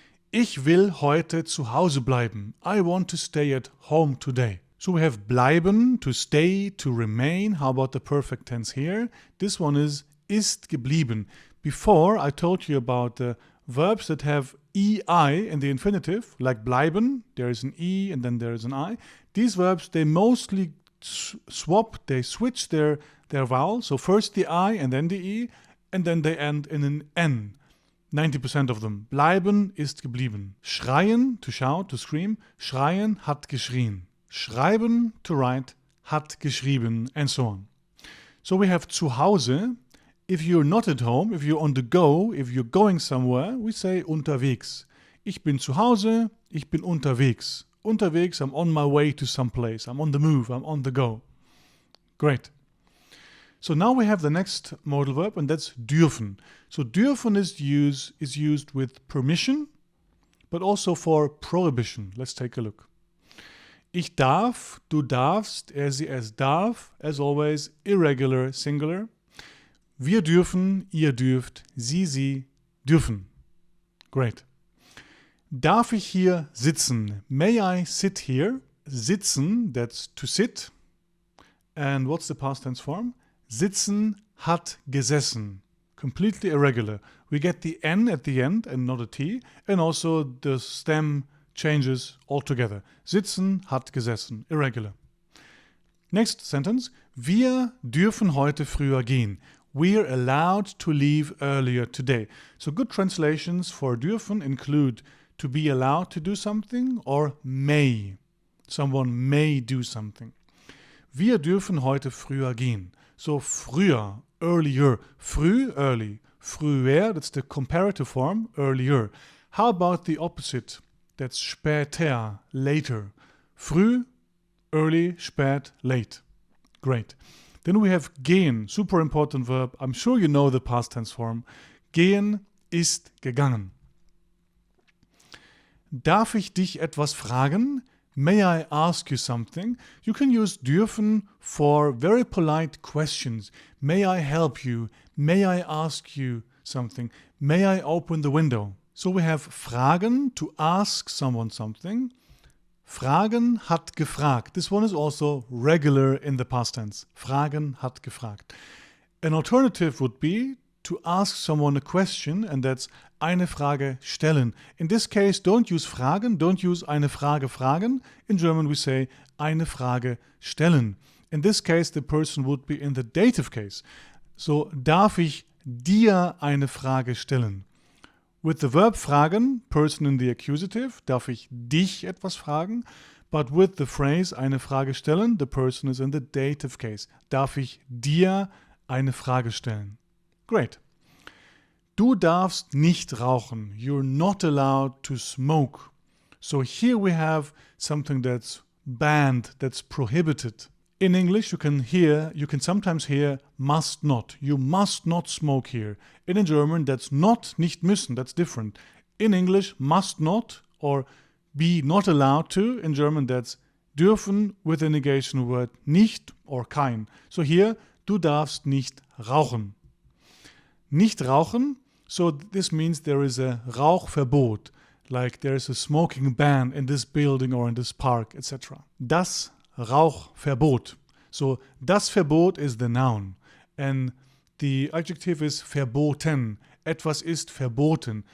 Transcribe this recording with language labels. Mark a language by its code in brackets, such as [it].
[de] Ich will heute zu Hause bleiben. [en] I want to stay at home today. So we have bleiben, to stay, to remain. How about the perfect tense here? This one is ist geblieben. Before I told you about the verbs that have EI in the infinitive, like bleiben, there is an E and then there is an I. These verbs, they mostly swap, they switch their vowel. So first the I and then the E, and then they end in an N. 90% of them. Bleiben ist geblieben. Schreien, to shout, to scream. Schreien, hat geschrien. Schreiben, to write, hat geschrieben, and so on. So we have zu Hause. If you're not at home, if you're on the go, if you're going somewhere, we say unterwegs. [de] Ich bin zu Hause, ich bin unterwegs. [en] Unterwegs, I'm on my way to some place. I'm on the move, I'm on the go. Great. So now we have the next modal verb, and that's dürfen. So dürfen is used with permission, but also for prohibition. Let's take a look. [de] Ich darf, du darfst, er, sie, es darf, [en] as always, irregular singular. [de] Wir dürfen, ihr dürft, sie dürfen. Great. Darf ich hier sitzen? [en] May I sit here? Sitzen, that's to sit. And what's the past tense form? Sitzen, hat gesessen. Completely irregular. We get the N at the end and not a T. And also the stem changes altogether. Sitzen, hat gesessen. Irregular. Next sentence. [de] Wir dürfen heute früher gehen. [en] We're allowed to leave earlier today. So good translations for dürfen include to be allowed to do something or may. Someone may do something. [de] Wir dürfen heute früher gehen. [en] So früher, earlier. Früh, early. Früher, that's the comparative form, earlier. How about the opposite? That's später, later. Früh, early, spät, late. Great. Then we have gehen, super important verb. I'm sure you know the past tense form. [de] Gehen ist gegangen. Darf ich dich etwas fragen? [en] May I ask you something? You can use dürfen for very polite questions. May I help you? May I ask you something? May I open the window? So we have fragen, to ask someone something. Fragen, hat gefragt. This one is also regular in the past tense. Fragen, hat gefragt. An alternative would be to ask someone a question, and that's eine Frage stellen. In this case, don't use fragen, don't use eine Frage fragen. In German we say eine Frage stellen. In this case, the person would be in the dative case. [de] So, darf ich dir eine Frage stellen? [en] With the verb fragen, person in the accusative, [de] darf ich dich etwas fragen? [en] But with the phrase eine Frage stellen, the person is in the dative case. [de] Darf ich dir eine Frage stellen? Great. Du darfst nicht rauchen. [en] You're not allowed to smoke. So here we have something that's banned, that's prohibited. In English, you can sometimes hear must not. You must not smoke here. In German, that's not, nicht müssen, that's different. In English, must not or be not allowed to. In German, that's dürfen with the negation word nicht or kein. [de] So here, du darfst nicht rauchen. [en] Nicht rauchen, so this means there is a Rauchverbot, like there is a smoking ban in this building or in this park, etc. Das Rauchverbot. So, das Verbot is the noun. And the adjective is verboten. Etwas ist verboten.